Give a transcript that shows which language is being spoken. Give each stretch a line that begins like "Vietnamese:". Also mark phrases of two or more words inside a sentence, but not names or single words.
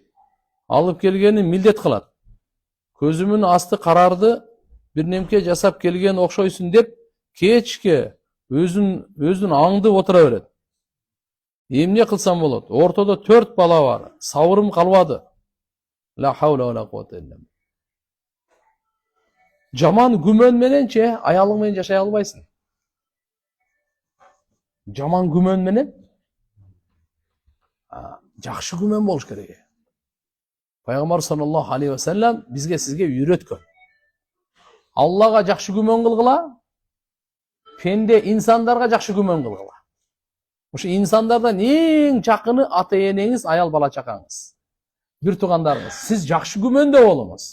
Kyrgyz: Алып келгенин милдет кылат. Көзүмүн асты карарды, бир немке жасап келген окшойсуң деп кечке өзүн аңдып отура берет. Эмне кылсам болот? Ортодо 4 бала бар. Сабырым калбады.
Arabic: لا حول ولا قوة إلا بالله.
Kyrgyz: Жаман күмөн мененче аялың менен жашай албайсың. Жаман күмөн менен жакшы күмөн болуш керек. Пайгамбар
Arabic: صلى الله عليه وسلم
Kyrgyz: бизге сизге үйрөткөн. Аллага жакшы күмөн кылгыла, пенде инсандарга жакшы күмөн кылгыла. Ошо инсандардан эң жакыны ата-энеңиз, аял бала чакаңыз, бир туугандарыңыз. Сиз жакшы күмөндө болуңуз.